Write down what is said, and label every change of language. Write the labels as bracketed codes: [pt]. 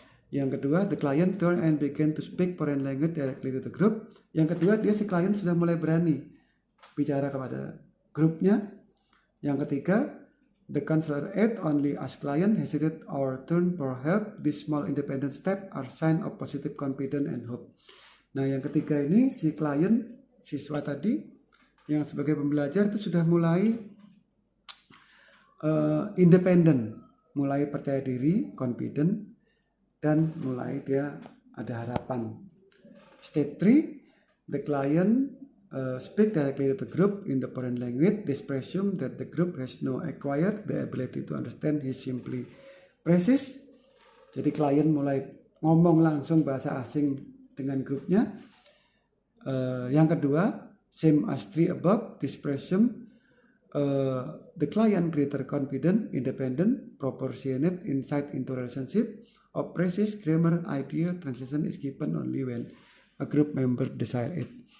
[en] Yang kedua, the client turn and begin to speak foreign language directly to the group. [id] Yang kedua, si klien sudah mulai berani bicara kepada grupnya. [en] Yang ketiga, the counselor aid only as client hesitate or turn for help. These small independent step are sign of positive confidence and hope. [id] Nah, yang ketiga ini si klien, siswa tadi yang sebagai pembelajar itu sudah mulai independen, mulai percaya diri, confident, dan mulai dia ada harapan. [en] Stage 3, the client speak directly to the group in the foreign language. This presume that the group has no acquired the ability to understand his simply phrases. [id] Jadi klien mulai ngomong langsung bahasa asing dengan grupnya. [en] Yang kedua, same as 3 above, this presume the client greater confident, independent, proportionate insight into relationship of phrases, grammar, idea, translation is given only when a group member desire it.